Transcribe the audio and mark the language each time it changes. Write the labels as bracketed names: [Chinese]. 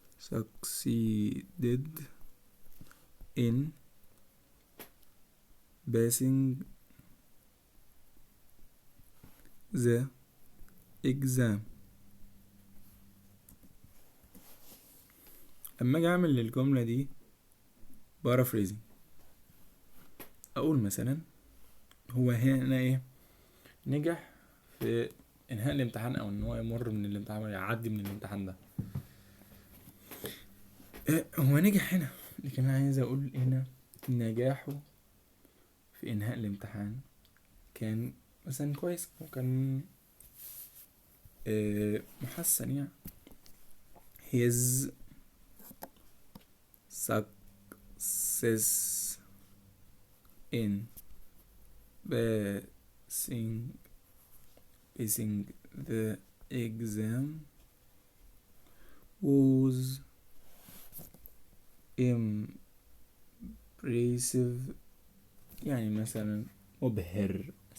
[English] succeeded in passing the exam. [Arabic] اما اجي اعمل للجملة دي paraphrasing، اقول مثلا هو هنا ايه، نجح في انهاء الامتحان او ان هو يمر من الامتحان ويعدي من الامتحان ده. هو نجح هنا، لكن انا عايز اقول هنا نجاحه في انهاء الامتحان كان مثلا كويس او كان محسن يعني. [English] his success in passing the exam was impressive، [Arabic] يعني مثلا مبهر.